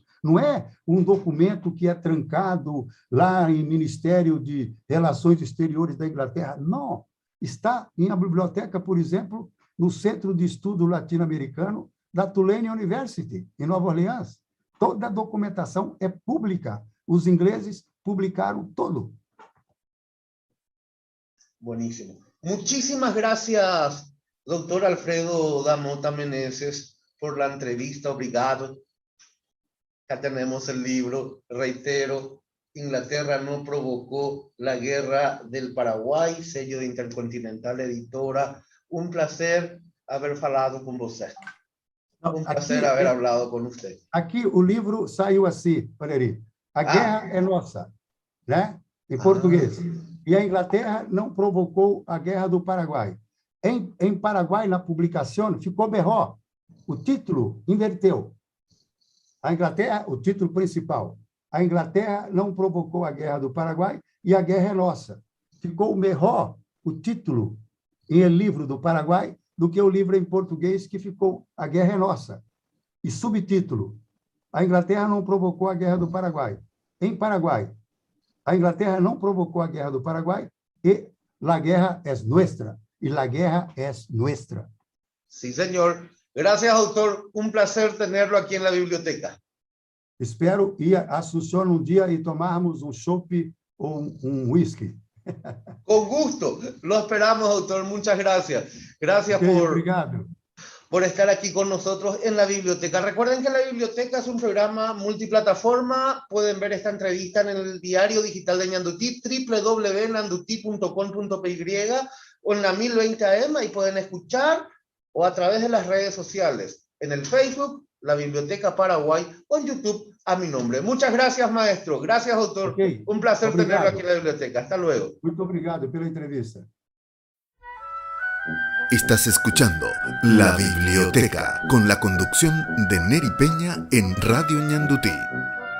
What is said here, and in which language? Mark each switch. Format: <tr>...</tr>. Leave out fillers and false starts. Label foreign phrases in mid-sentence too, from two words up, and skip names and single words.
<pt>Não é um documento que é trancado lá em Ministério de Relações Exteriores da Inglaterra. Não. Está em a biblioteca, por exemplo, no Centro de Estudo Latino-Americano da Tulane University, em Nova Orleans. Toda a documentação é pública. Os ingleses publicaram todo.</pt> <es>Buenísimo. Muchísimas gracias, Doctor Alfredo da Mota Meneses, por la entrevista, obrigado. Ya tenemos el libro, reitero, Inglaterra no provocó la guerra del Paraguay, sello de Intercontinental Editora. Un placer haber</es> <pt>falado com você. Um prazer</pt> <es>haber hablado</es> <pt>com você. Aqui o livro saiu assim, Valeri. A guerra é nossa, né? Em português. E a Inglaterra não provocou a guerra do Paraguai. Em Paraguai, na publicação, ficou berró. O título inverteu. A Inglaterra, o título principal. A Inglaterra não provocou a guerra do Paraguai e a guerra é nossa. Ficou melhor o título em El Livro do Paraguai do que o livro em português, que ficou A Guerra é Nossa. E subtítulo: A Inglaterra não provocou a guerra do Paraguai. Em Paraguai, a Inglaterra não provocou a guerra do Paraguai e</pt> <es>la guerra es nuestra. Y la guerra es nuestra. Sí, señor. Gracias, autor. Un placer tenerlo aquí en la biblioteca.</es> <pt>Espero ir a Asunción um dia e tomarmos um chopp ou um whisky.</pt> <es>Con gusto. Lo esperamos, autor. Muchas gracias. Gracias por estar aquí con nosotros en la biblioteca. Recuerden que la biblioteca es un programa multiplataforma. Pueden ver esta entrevista en el diario digital de Ñandutí, www.nandutí.com.py, o en la 1020 AM, y pueden escuchar, o a través de las redes sociales, en el Facebook, la Biblioteca Paraguay, o en YouTube, a mi nombre. Muchas gracias, maestro. Gracias, autor. Okay. Un placer tenerlo aquí en la biblioteca. Hasta luego.</es> <pt>Muito obrigado pela entrevista.</pt> <es>Estás escuchando La Biblioteca, con la conducción de Neri Peña en Radio Ñandutí.</es>